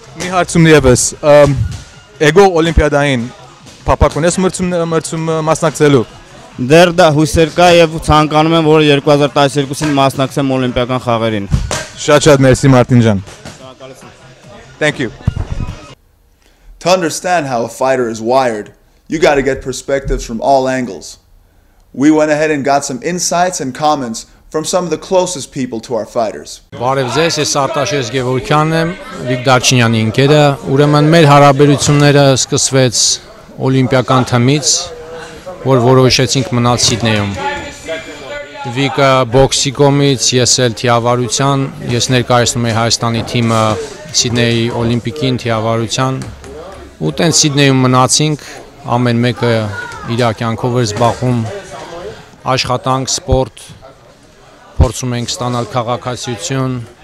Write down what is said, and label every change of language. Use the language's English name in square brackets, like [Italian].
[Armenian] Մի հարցում եւս, Էգո Օլիմպիադային փապակ ունես մրցում մասնակցելու։ Դեռ դա հույսեր կա եւ ցանկանում եմ, որ 2012-ին մասնակցեմ օլիմպիական խաղերին։ Շատ մերսի Մարտին ջան։ [English] Thank you. To understand how a fighter is wired, you got to get perspectives from all angles. We went ahead and got some insights and comments from some of the closest people to our fighters. [Armenian] Բարև ձեզ, ես Արտաշես Գևորգյանն եմ, Վիկ Դարչինյանի ընկերը։ Ուրեմն մեր հարաբերությունները սկսվեց օլիմպիական թմից, որ որոշեցինք մնալ Սիդնեյում։ Վիկը բոքսի կողմից, ես էլ թիավարության, ես ներկայացնում եմ Հայաստանի թիմը Սիդնեյի օլիմպիկին թիավարության, ու տենց Սիդնեյում մնացինք, ամեն մեկը իր կյանքով էր զբաղվում, աշխատանք, սպորտ, փորձում ենք ստանալ քաղաքացիություն